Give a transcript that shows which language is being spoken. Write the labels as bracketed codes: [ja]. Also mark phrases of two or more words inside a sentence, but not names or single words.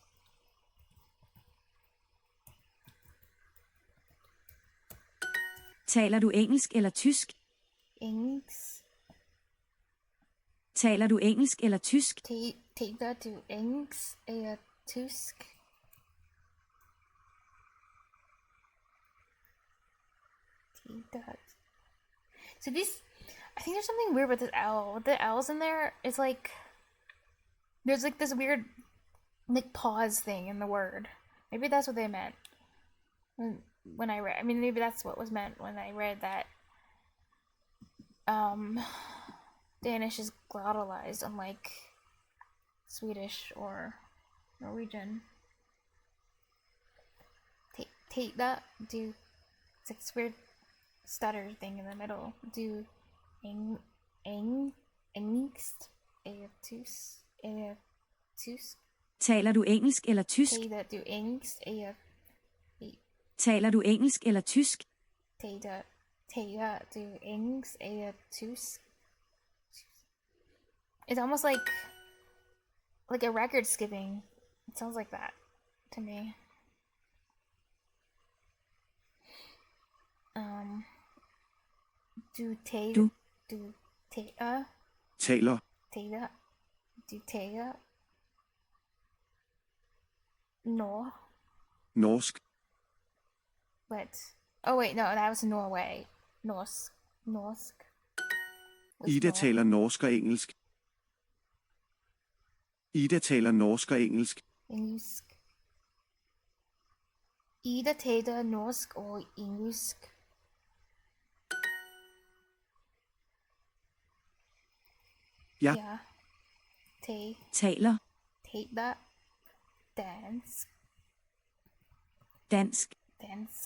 [da] Taler du engelsk eller tysk? Engelsk. Taler du engelsk eller tysk? Taler du engelsk eller tysk? [en] So these, I think there's something weird with this L. With the L's in there, it's like there's like this weird like pause thing in the word. Maybe that's what they meant when I read. I mean, maybe that's what was meant when I read that. Danish is glottalized, unlike Swedish or Norwegian. Take that. Do it's like this weird stutter thing in the middle. [da] Do engst eller tysk. Taler du engelsk eller tysk? Taler du engelsk eller Taler du engelsk eller tysk? Taler du engelsk eller tysk? [en] It's almost like a record skipping. It sounds like that to me. [da] Du taler Norsk. [en] But oh wait, no, that was Norway. [da] Norsk. Ida taler norsk og engelsk. Ida taler norsk og engelsk. Engelsk. Ida taler norsk og engelsk. Ja. Ja. Taler. Taler dansk. Dansk.